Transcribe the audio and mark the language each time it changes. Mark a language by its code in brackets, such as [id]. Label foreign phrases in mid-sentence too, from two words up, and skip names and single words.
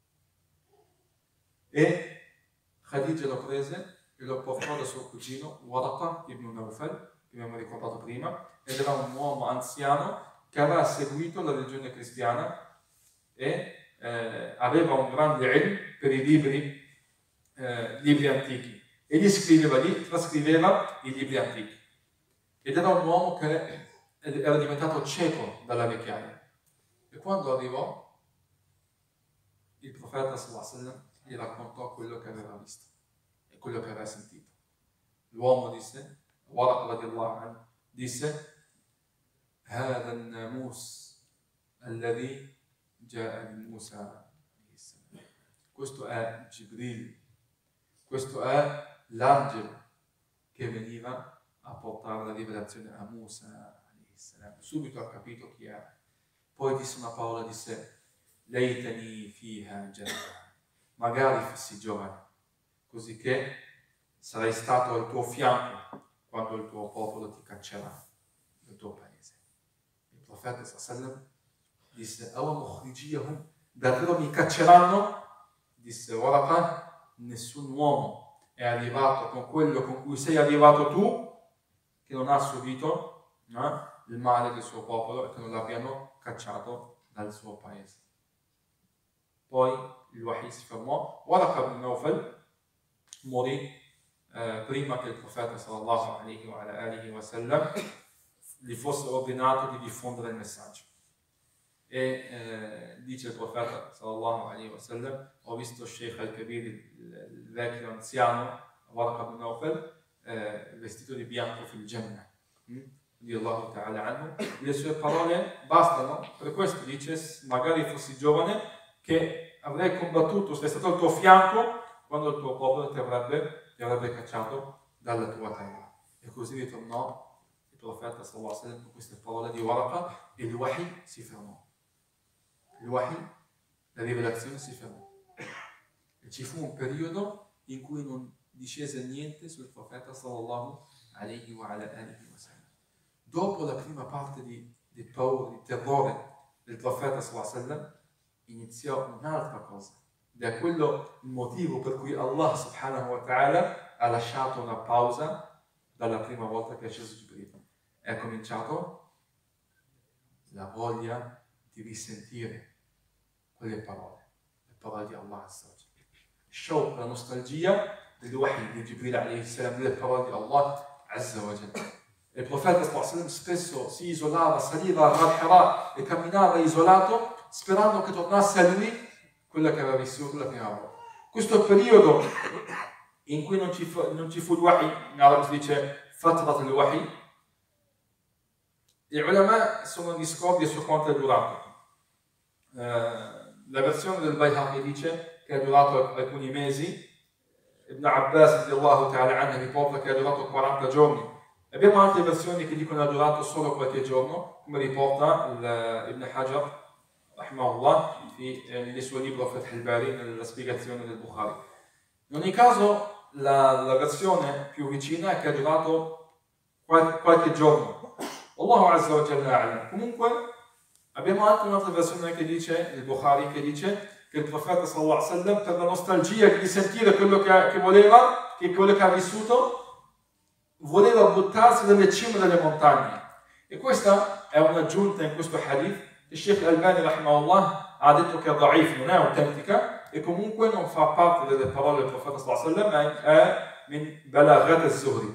[it] E Khadija lo prese e lo portò da suo cugino Waraqa ibn Nawfal, che abbiamo ricordato prima, ed era un uomo anziano che aveva seguito la religione cristiana e aveva un grande ilm per i libri antichi, e gli scriveva lì, trascriveva i libri antichi, ed era un uomo che era diventato cieco dalla vecchiaia. E quando arrivò, il profeta [ar] صلى الله عليه وسلم [it] gli raccontò quello che aveva visto e quello che aveva sentito. L'uomo disse, [ar] Waraqa رضي الله عنه, disse: هذا الناموس الذي جاء لموسى عليه السلام. [it] Questo è Jibril, questo è l'angelo che veniva a portare la rivelazione a Musa [ar] عليه السلام. [it] Subito ha capito chi era. poi disse una parola, disse [ar] ليتني فيها جنة, [it] magari fossi giovane, così che sarai stato al tuo fianco quando il tuo popolo ti caccerà dal tuo paese. Il profeta sallallahu disse davvero mi cacceranno? Disse Waraqa, nessun uomo è arrivato con quello con cui sei arrivato tu che non ha subito il male del suo popolo e che non l'abbiano cacciato dal suo paese. Poi il wahi si fermò. Waraqa ibn Nawfal morì prima che il profeta [ar] صلى الله عليه وسلم [it] gli fosse ordinato di diffondere il messaggio. E dice il profeta [ar] صلى الله عليه وسلم: [it] ho visto [ar] الشيخ الكبير, [it] il vecchio anziano Waraqa ibn Nawfal, vestito di bianco [ar] في الجنة, [it] di [ar] الله تعالى عنه. [it] Le sue parole bastano. Per questo dice: magari fossi giovane, che avrei combattuto, sei stato al tuo fianco quando il tuo popolo ti avrebbe cacciato dalla tua terra. E così ritornò il profeta [ar] صلى الله عليه وسلم [it] con queste parole di Waraqa e il wahi si fermò. Il wahi, la rivelazione, si fermò. E ci fu un periodo in cui non discese niente sul profeta [ar] صلى الله عليه وسلم. [it] Dopo la prima parte di paura, di terrore del profeta [ar] صلى الله عليه وسلم, [it] iniziò un'altra cosa. Ed è quello il motivo per cui Allah [ar] سبحانه وتعالى [it] ha lasciato una pausa dalla prima volta che è sceso Gibril. È cominciato la voglia di risentire quelle parole, le parole di Allah [ar] عز وجل. [it] Shawq, la nostalgia del wahi di Gibril [ar] عليه السلام, [it] delle parole di Allah [ar] عز وجل. [it] E il profeta [ar] صلى الله عليه وسلم [it] spesso si isolava, saliva a Hira e camminava isolato, sperando che tornasse a lui quella che aveva vissuto la prima volta. Questo periodo in cui non ci fu il wahi, in arabo si dice [ar] فترة الوحي, [it] gli ulama sono discordi su quanto è durato. La versione del Bayhaqi dice che è durato alcuni mesi. Ibn Abbas [ar] رضي الله تعالى عنه [it] riporta che è durato 40 giorni. Abbiamo altre versioni che dicono che è durato solo qualche giorno, come riporta Ibn Hajar rahimahullah nel suo libro Fath al-Bari, nella spiegazione del Bukhari. In ogni caso la versione più vicina è che è durato qualche giorno. [ar] الله عز وجل. [it] Comunque abbiamo anche un'altra versione che dice, il Bukhari, che dice che il profeta [ar] صلى الله عليه وسلم, [it] per la nostalgia di sentire quello che voleva, quello che ha vissuto, voleva buttarsi dalle cime delle montagne. E questa è un'aggiunta in questo hadith. Il Sheikh Al-Albani rahimahullah ha detto che è da'if, non è autentica, e comunque non fa parte delle parole del profeta [ar] صلى الله عليه وسلم, [it] ma è [ar] من بلاغات الزهري.